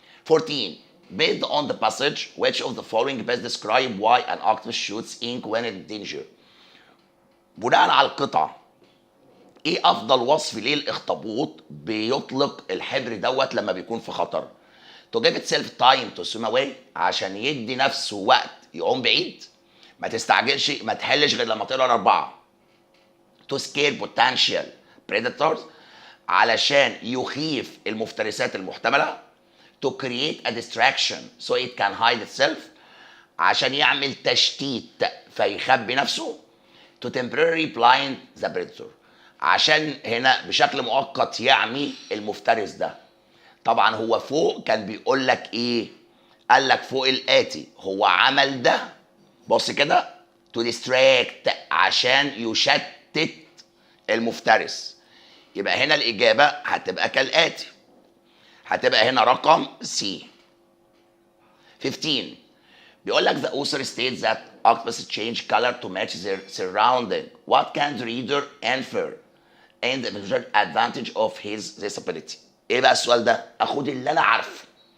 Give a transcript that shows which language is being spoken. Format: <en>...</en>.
<ar>14</ar> <en>based on the passage which of the following best describe why an octopus shoots ink when in danger؟</en> <ar>بناء على القطعه ايه افضل وصف ليه الاخطبوط بيطلق الحبر دوت لما بيكون في خطر؟</ar> <en>to give itself time to swim away،</en> <ar>عشان يدي نفسه وقت يقوم بعيد، ما تستعجلش، ما تحلش غير لما تقرا الاربعه.</ar> <en>to scare potential predators،</en> <ar>علشان يخيف المفترسات المحتمله.</ar> <en>to create a distraction so it can hide itself،</en> <ar>عشان يعمل تشتيت فيخبي نفسه.</ar> <en>to temporarily blind the predator،</en> <ar>عشان هنا بشكل مؤقت يعمي المفترس ده. طبعا هو فوق كان بيقول لك ايه؟ قال لك فوق الاتي، هو عمل ده بص كده</ar> <en>to distract،</en> <ar>عشان يشتت المفترس. يبقى هنا الاجابه هتبقى كالاتي، هتبقى هنا رقم سي.</ar> <en>15</en> <ar>بيقول لك</ar> <en>the author states that octopus change color to match their surrounding. What can the reader infer and the advantage of this ability؟</en> <ar>ايه بقى السؤال ده؟ اخد اللي انا عارفه.</ar>